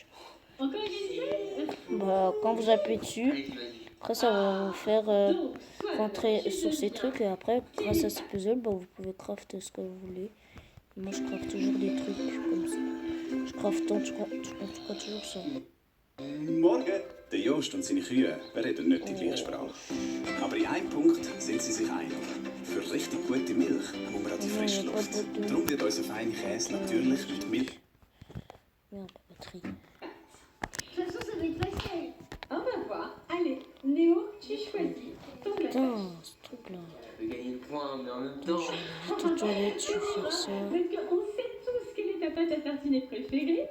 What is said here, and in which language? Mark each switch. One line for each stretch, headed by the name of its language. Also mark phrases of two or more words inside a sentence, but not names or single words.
French: Encore égalité? Bah, quand vous appuyez dessus, Allez, vas-y. après ça va vous faire rentrer sur ces trucs et après grâce à ces puzzles, bah, vous pouvez crafter ce que vous voulez. Moi je crafte toujours des trucs comme ça. Je crafte en tout cas toujours ça.
German: Morgen, der Jost und seine Kühe reden nicht die gleiche Sprache. Aber in einem Punkt sind sie sich einig. Für richtig gute Milch muss man an die frische Luft. Darum wird unser feiner Käse natürlich mit Milch.
French: Merde, la batterie. De toute façon, ça va être facile. On va voir. Allez, Néo, tu choisis ton nappage. Putain, ce truc là. Tu peux gagner le point, mais en même temps. Vite aux toilettes, je vais faire ça. Parce qu'on sait tous quelle est ta pâte à tartiner préférée.